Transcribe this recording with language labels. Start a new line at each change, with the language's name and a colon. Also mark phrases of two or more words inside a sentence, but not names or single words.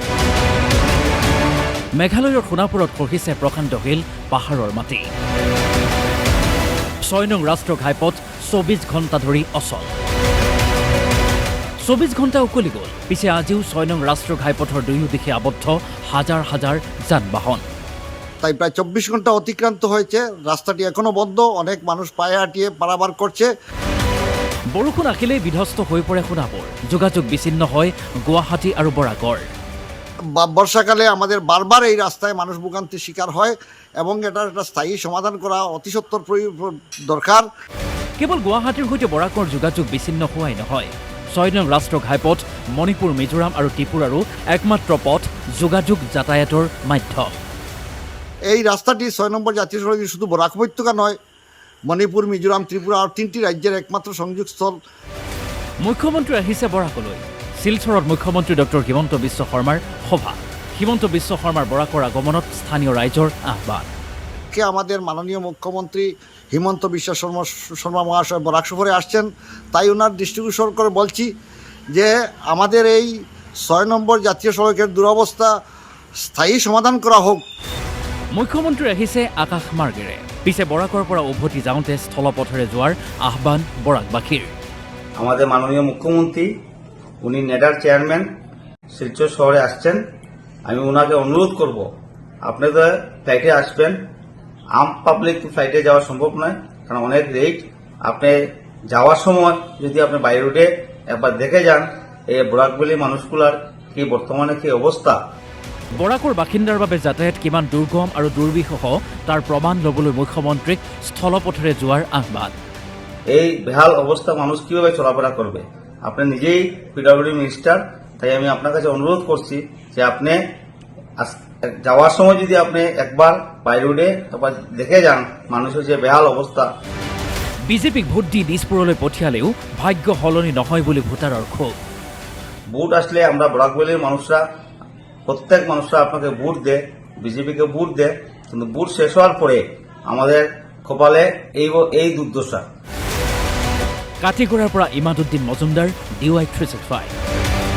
Assamese: মেঘালয়ৰ সোণাপুৰত খহিছে প্ৰকাণ্ড শিল, পাহাৰৰ মাটি। ৬ নং ৰাষ্ট্ৰীয় ঘাইপথ ২৪ ঘণ্টা ধৰি অচল। ২৪ ঘণ্টা উকলি গ'ল, পিছে আজিও ৬ নং ৰাষ্ট্ৰীয় ঘাইপথৰ দুয়ো দিশে আবদ্ধ হাজাৰ হাজাৰ যান বাহন।
Bangla: তাই প্রায় ২৪ ঘন্টা অতিক্রান্ত হয়েছে, রাস্তাটি এখনো বন্ধ, অনেক মানুষ পায়ে হাঁটিয়ে পারাবার করছে।
Assamese: বৰষুণ আহিলেই বিধ্বস্ত হৈ পৰে সোণাপুৰ, যোগাযোগ বিচ্ছিন্ন হয় গুৱাহাটী আৰু বৰাকৰ।
Bangla: বর্ষাকালে আমাদের বারবার এই রাস্তায় মানুষ ভোগান্তির শিকার হয় এবং এটার একটা স্থায়ী সমাধান করা অতি সত্বর দরকার।
Assamese: কেৱল গুৱাহাটীৰ সৈতে বৰাকৰ যোগাযোগ বিচ্ছিন্ন হোৱাই নহয়, ৬ নং ৰাষ্ট্ৰীয় ঘাইপথ মণিপুৰ, মিজোৰাম আৰু ত্ৰিপুৰাৰো একমাত্ৰ পথ, যোগাযোগ যাতায়াতৰ মাধ্যম।
Bangla: এই রাস্তাটি ৬ নম্বর জাতীয় সড়কে শুধু বরাক উপত্যকা নয়, মণিপুর, মিজোরাম, ত্রিপুরা আর ৩টি রাজ্যের একমাত্র সংযোগস্থল।
Assamese: মুখ্যমন্ত্ৰী আহিছে বৰাকলৈ। শিলচৰত মুখ্যমন্ত্ৰী ডক্টৰ হিমন্ত বিশ্ব শৰ্মাৰ সভা। হিমন্ত বিশ্ব শৰ্মাৰ বৰাকৰ আগমনত স্থানীয় ৰাইজৰ আহ্বান।
Bangla: আমাদের মাননীয় মুখ্যমন্ত্রী হিমন্ত বিশ্ব শর্মা মহাশয় বরাক সফরে আসছেন, তাই ওনার দৃষ্টিগোচর করে বলছি যে আমাদের এই ৬ নম্বর জাতীয় সড়কের দুরবস্থা স্থায়ী সমাধান করা হোক।
Assamese: মুখ্যমন্ত্ৰী আহিছে আকাশ মাৰ্গেৰে, পিছে বৰাকৰ পৰা উভতি যাওঁতে স্থলপথেৰে যোৱাৰ আহ্বান বৰাকবাসীৰ।
Bangla: আমাদের মাননীয় মুখ্যমন্ত্রী উনি নেডার চেয়ারম্যান শিলচর শহরে আসছেন। আমি ওনাকে অনুরোধ করব, আপনাদের ফ্লাইটে আসবেন। আম পাবলিক ফ্লাইটে যাওয়া সম্ভব নয়, কারণ অনেক রেট। আপনি যাওয়ার সময় যদি আপনি
English: by road
Bangla: একবার দেখে যান এই বরাকবেলি মানুষগুলার কি বর্তমানে কি অবস্থা।
Assamese: বৰাকৰ বাসিন্দাৰ বাবে যাতায়াত কিমান দুৰ্গম আৰু দুৰ্বিষহ তাৰ প্ৰমাণ ল'বলৈ মুখ্যমন্ত্ৰীক স্থলপথেৰে যোৱাৰ আহ্বান।
Bangla: এই বেহাল অবস্থা মানুষ কিভাবে চলাফেরা করবে? আপনি নিজেই
English: PWD minister,
Bangla: তাই আমি আপনার কাছে অনুরোধ করছি যে আপনি যাওয়ার সময় যদি আপনি একবার
English: by road
Bangla: একবার দেখে যান মানুষের যে বেহাল অবস্থা।
Assamese: বিজেপিক ভোট দি দিছপুৰলৈ পঠিয়ালেও ভাগ্য সলনি নহয় বুলি ভোটাৰৰ ক্ষোভ।
Bangla: ভোট আসলে আমরা বরাকবেলির মানুষরা, প্রত্যেক মানুষরা আপনাকে ভোট দেয়, বিজেপিকে ভোট দেয়, কিন্তু ভোট শেষ হওয়ার পরে আমাদের কপালে এই দুর্দশা।
Assamese: কাটিগড়াৰ পৰা ইমাদুদ্দিন মজুমদাৰ, DY 365।